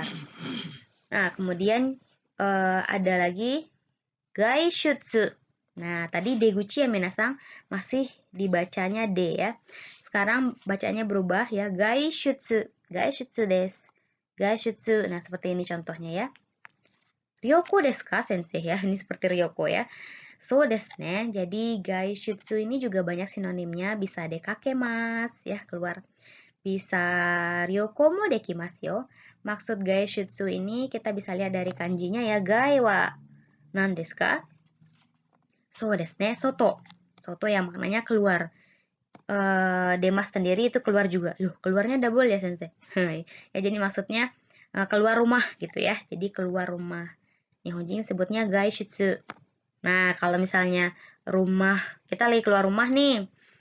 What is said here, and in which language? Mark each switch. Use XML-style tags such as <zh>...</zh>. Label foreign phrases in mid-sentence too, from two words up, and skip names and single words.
<id>Nah, kemudian ada lagi gaishutsu. Nah, tadi deguchi ya minasang, masih dibacanya D ya. Sekarang bacanya berubah ya, gaishutsu.</id> <ja>Gaishutsu desu. Gaishutsu.</ja> <id>Nah, seperti ini contohnya ya.</id> <ja>Ryoko desu ka, sensei ya?</ja> <id>Ini seperti Ryoko ya.</id> <ja>So desu ne.</ja> <id>Jadi gaishutsu ini juga banyak sinonimnya. Bisa dekakemas ya, keluar.</id> <ja>Bisa ryoko mo dekimasu yo.</ja> <id>Maksud gaishutsu ini kita bisa lihat dari kanjinya ya.</id> <ja>Gai wa nan desu ka? So desu ne. Soto.</ja> <id>Soto yang maknanya keluar. Demas sendiri itu keluar juga. Loh, keluarnya double ya, sensei. Ya, jadi maksudnya keluar rumah gitu ya. Jadi keluar rumah. Nihonjin sebutnya gaishutsu. Nah, kalau misalnya rumah, kita lagi keluar rumah nih.</id>